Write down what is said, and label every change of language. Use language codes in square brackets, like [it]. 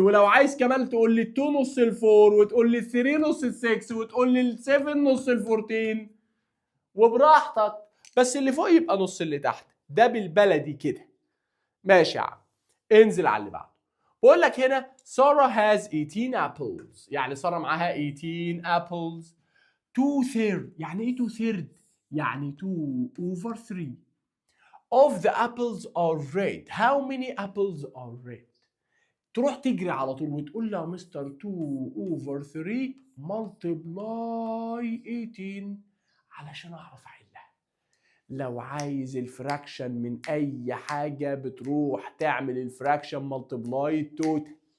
[ar] ولو عايز كمان تقول لي ال 2 نص ال 4 وتقول لي ال 3 نص ال 6 وتقول لي ال 7 نص ال 14 وبراحتك. بس اللي فوق يبقى نص اللي تحت. ده بالبلدي كده. ماشي يا عم. انزل على اللي بعده. بقول لك هنا سارة [en] has 18 apples. [ar] يعني سارة معاها 18 apples. [en] 2 third. [ar] يعني ايه [en] 2 third؟ يعني 2 over 3 of the apples are red. How many apples are red؟ [ar] تروح تجري على طول وتقول له يا مستر [en] 2 over 3 multiply 18 [ar] علشان اعرف احلها. لو عايز الفراكشن من اي حاجه بتروح تعمل الفراكشن ملتبلاي توتال.